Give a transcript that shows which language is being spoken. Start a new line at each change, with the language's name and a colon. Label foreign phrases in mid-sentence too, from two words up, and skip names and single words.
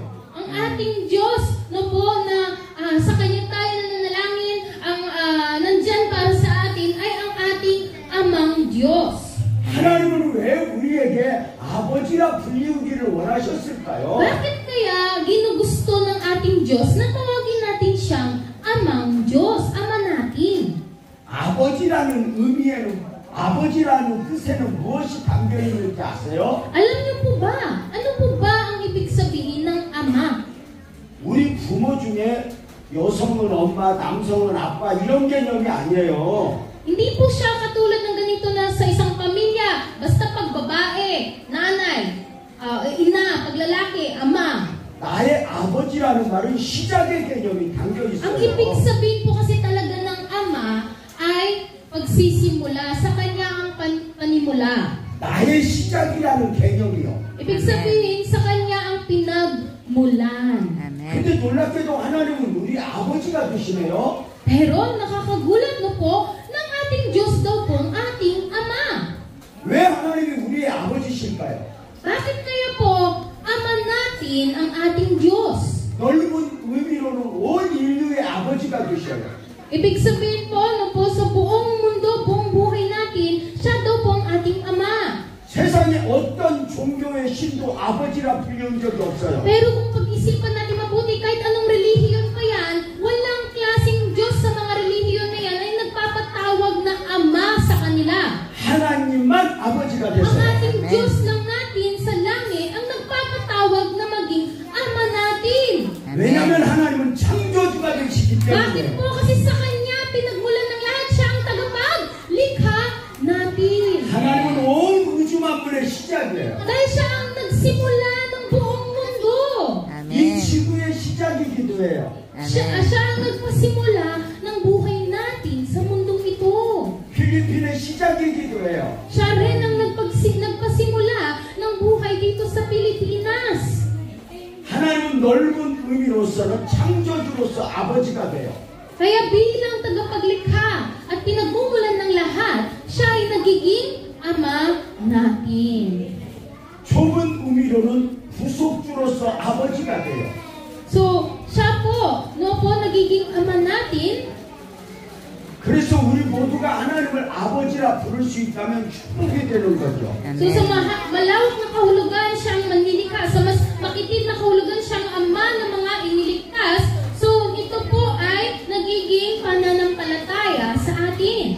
Filipino: Ang ating Diyos na po na sa Kanya tayo nananalangin, ang nandyan para sa atin ay ang ating Amang Diyos.
Korean: 하나님은 왜 우리에게 아버지라 불리우기를 원하셨을까요?
Filipino: Bakit kaya ginugusto ng ating Diyos na tawagin natin siyang Amang Diyos, Ama natin?
Korean: 아버지라는 의미에는 아버지라는 뜻에는 무엇이 담겨 있는지 아세요?
Filipino: Alam niyo po ba? Ano po ba ang ibig sabihin ng Ama?
Korean: 우리 부모 중에 여성은 엄마, 남성은 아빠 이런 개념이 아니에요.
Filipino: Hindi po siya katulad ng ganito na sa isang pamilya, basta pag babae, nanay, ina, pag lalaki, ama.
Korean: 나의 아버지라는 말은 시작의 개념이 담겨 있어요.
Filipino: Ang ibig sabihin po kasi talaga ng Ama ay pagsisimula, sa kanya ang panimula.
Korean: 나의 시작이라는 개념이요.
Filipino: Ibig sabihin, sa kanya ang pinagmulan.
Korean: 근데 놀랍게도 하나님은 우리 아버지가 되시네요.
Filipino: Pero nakakagulat no po, ng ating Diyos daw po ang ating Ama.
Korean: 왜 하나님이 우리의 아버지실까요?
Filipino: Bakit kaya po Ama natin ang ating Diyos?
Korean: 넓은 의미로는 온 인류의 아버지가 되셔요.
Filipino: Ibig sabihin po, no po, sa buong mundo, buong buhay natin, siya daw po ang ating Ama.
Korean: 세상에 어떤 종교의 신도 아버지라 불리운 적이 없어요.
Filipino: Pero kung pag-isipan natin mabuti, kahit anong relihiyon pa yan, walang klaseng Diyos sa mga relihiyon na yan ay nagpapatawag na Ama sa kanila.
Korean: 하나님만 아버지가
Filipino: Ang
Korean: 되세요.
Filipino: ating Diyos lang natin sa langit ang nagpapatawag na maging Ama natin.
Korean: 왜냐하면 하나님은 창조주가 되시기
Filipino: Bakit
Korean: 때문에.
Filipino: po? Kasi sa Kanya, pinagmulan ng lahat, siya ang tagapaglikha natin.
Korean: 하나님은 온 우주 만물의 시작이에요.
Filipino: Dahil siya ang nagsimula ng buong mundo.
Korean: 이 지구의 시작이기도 해요.
Filipino: Siya ang nagpasimula ng buhay natin sa mundong ito.
Korean: 필리핀의 시작이기도 해요.
Filipino: Siya rin ang nagpasimula ng buhay dito sa Pilipinas.
Korean: 하나님은 넓은 의미로서는 창조주로서 아버지가 돼요.
Filipino: Kaya bilang tagapaglikha at pinagmumulan ng lahat, siya ay nagiging Ama natin.
Korean: 좁은 의미로는 구속주로서 아버지가 돼요.
Filipino: So, siya po, no po, nagiging Ama natin.
Korean: 그래서 우리 모두가 하나님을 아버지라 부를 수 있다면 축복이 되는 거죠.
Filipino: So sa malawak na kahulugan siyang manlilikha, sa mas makitid na kahulugan siyang ama ng mga iniligtas, so ito po ay nagiging pananampalataya sa atin.